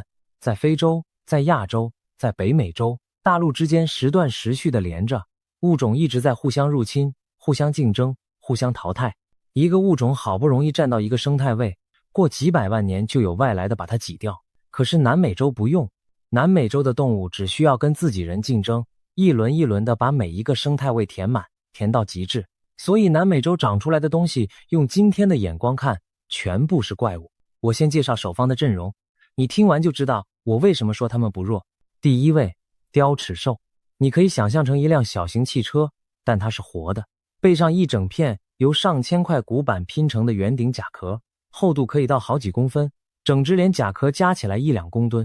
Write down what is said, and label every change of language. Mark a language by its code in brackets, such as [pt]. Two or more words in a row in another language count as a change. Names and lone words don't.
[zh] 在非洲，在亞洲，在北美洲，大陸之間時斷時續地連着，物種一直在互相入侵、互相競爭、互相淘汰。一個物種好不容易站到一個生態位，過幾百萬年就有外來的把它擠掉。可是南美洲不用，南美洲的動物只需要跟自己人競爭，一輪一輪的把每一個生態位填滿，填到極致。所以南美洲長出來的東西，用今天的眼光看，全部是怪物。我先介紹首方的陣容，你听完就知道我為什麼說他們不弱。第一位，雕齒獸。你可以想象成一輛小型汽車，但它是活的，背上一整片由上千塊骨板拼成的圆頂甲殼，厚度可以到好幾公分，整只連甲殼加起來1-2公噸。